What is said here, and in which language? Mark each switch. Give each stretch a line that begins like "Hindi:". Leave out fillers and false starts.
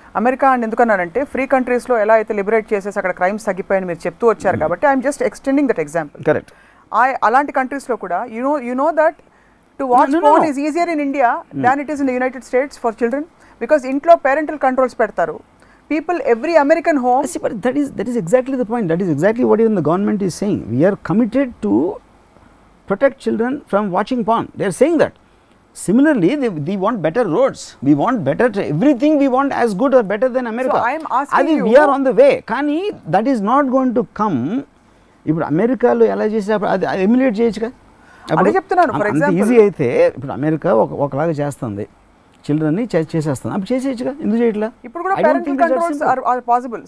Telugu: America అని ఎందుకన్నానంటే free కంట్రీస్లో ఎలా అయితే లిబరేట్ చేసేసి అక్కడ క్రైమ్స్ తగ్గిపోయాయని మీరు చెప్తూ వచ్చారు కాబట్టి
English: I'm just extending that example. Correct. అలాంటి కంట్రీస్లో కూడా you know that to watch phone is easier in India than it is in the United States for children, because
Telugu: ఇంట్లో పేరెంటల్ కంట్రోల్స్ పెడతారు.
English: People, every American home. See, but that is exactly the point. That is exactly what even the government is saying. We are committed to protect children from watching porn. They are saying that. Similarly, they want better roads. We want better, everything we want as good or better than America. So I am asking you. We are on the way. Kani, that is not going to come.
Telugu: ఇప్పుడు అమెరికాలో ఎలా చేసేటప్పుడు అది emulate చేయొచ్చుగా. అదే చెప్తున్నాను.
English: for example
Telugu: easy అయితే ఇప్పుడు అమెరికా ఒకలాగా చేస్తుంది, చిల్డ్రన్ని చేసేస్తాను, అప్పుడు చేసేయచ్చుగా, ఎందుకు చేయట్లా? ఇప్పుడు కూడా
English: Parental controls are possible.